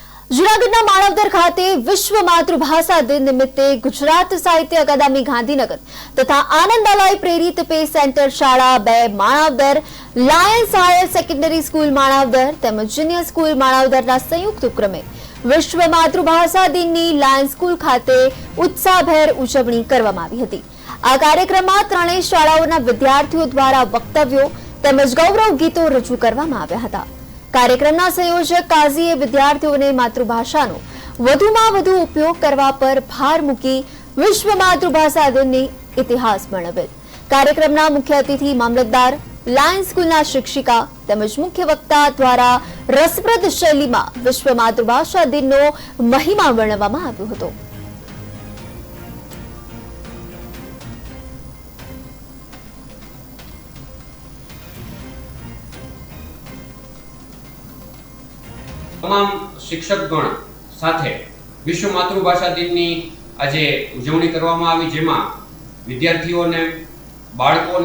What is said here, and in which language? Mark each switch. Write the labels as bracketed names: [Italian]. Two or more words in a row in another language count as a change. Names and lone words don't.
[Gujarati] જૂનાગઢના માણાવદર ખાતે વિશ્વ માતૃભાષા દિન નિમિત્તે ગુજરાત સાહિત્ય અકાદમી ગાંધીનગર તથા આનંદાલય પ્રેરિત પે સેન્ટર શાળા 2 માણાવદર, લાયન્સ હાયર સેકન્ડરી સ્કૂલ માણાવદર તેમજ જુનિયર સ્કૂલ માણાવદરના સંયુક્ત ઉપક્રમે વિશ્વ માતૃભાષા દિનની લાયન્સ સ્કૂલ ખાતે ઉત્સાહભેર ઉજવણી કરવામાં આવી હતી। આ કાર્યક્રમમાં ત્રણેય શાળાઓના વિદ્યાર્થીઓ દ્વારા વક્તવ્યો તેમજ ગૌરવ ગીતો રજૂ કરવામાં આવ્યા હતા। કાર્યક્રમના સંયોજક કાજીએ વિદ્યાર્થીઓને માતૃભાષાનો વધુમાં વધુ ઉપયોગ કરવા પર ભાર મૂકી વિશ્વ માતૃભાષા દિનનો ઇતિહાસ વર્ણવેલ। કાર્યક્રમના મુખ્ય અતિથિ મામલતદાર, લાયન્સ સ્કૂલના શિક્ષિકા તેમજ મુખ્ય વક્તા દ્વારા રસપ્રદ શૈલીમાં વિશ્વ માતૃભાષા દિનનો મહિમા વર્ણવવામાં આવ્યો હતો। તમામ શિક્ષકગણ સાથે વિશ્વ માતૃભાષા દિનની આજે ઉજવણી કરવામાં આવી, જેમાં વિદ્યાર્થીઓને, બાળકોને